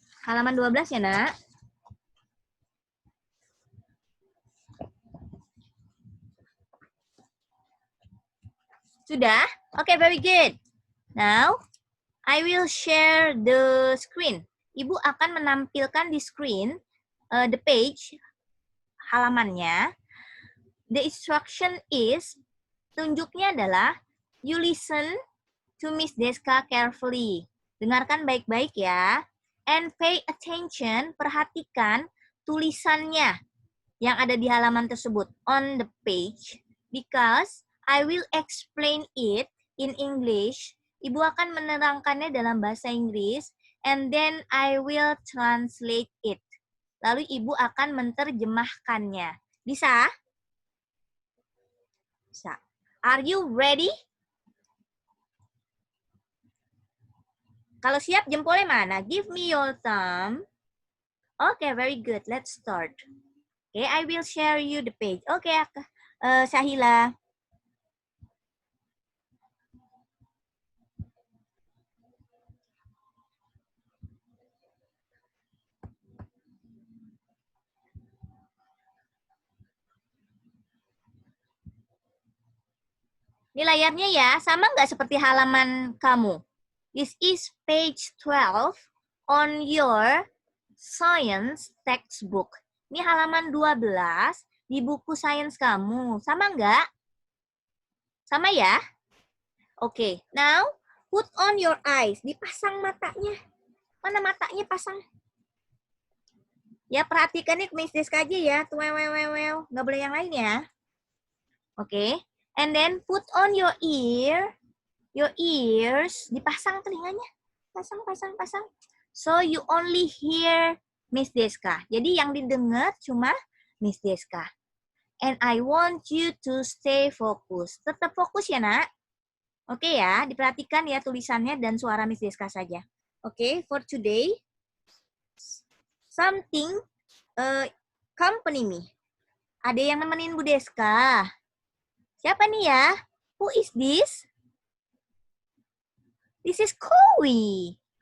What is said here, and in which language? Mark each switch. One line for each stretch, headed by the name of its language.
Indonesian: Halaman 12 ya, Nak?
English: Sudah? Okay, very good. Now, I will share the screen.
Indonesian: Ibu akan menampilkan di screen
English: the page,
Indonesian: halamannya.
English: The instruction is,
Indonesian: tunjuknya adalah,
English: you listen to Miss Deska carefully.
Indonesian: Dengarkan baik-baik ya.
English: And pay attention,
Indonesian: perhatikan tulisannya yang ada di halaman tersebut
English: on the page. Because I will explain it in English.
Indonesian: Ibu akan menerangkannya dalam bahasa Inggris.
English: And then I will translate it.
Indonesian: Lalu ibu akan menerjemahkannya. Bisa? Bisa.
English: Are you ready?
Indonesian: Kalau siap, jempolnya mana?
English: Give me your thumb. Okay, very good. Let's start. Okay, I will share you the page. Okay, Syahila.
Indonesian: Ini layarnya ya, sama nggak seperti halaman kamu?
English: This is page 12 on your science textbook.
Indonesian: Ini halaman 12 di buku sains kamu. Sama nggak? Sama ya?
English: Oke, now put on your eyes.
Indonesian: Dipasang matanya. Mana matanya pasang? Ya, perhatikan nih Miss Deska aja ya. Tuh, nggak boleh yang lain ya. Oke.
English: And then put on your ears.
Indonesian: Dipasang telinganya. Pasang.
English: So you only hear Miss Deska.
Indonesian: Jadi yang didengar cuma Miss Deska.
English: And I want you to stay focused.
Indonesian: Tetap fokus ya, Nak. Oke ya, diperhatikan ya tulisannya dan suara Miss Deska saja.
English: Oke, for today, something company me.
Indonesian: Ada yang nemenin Bu Deska. Siapa nih ya?
English: Who is this? This is Chloe.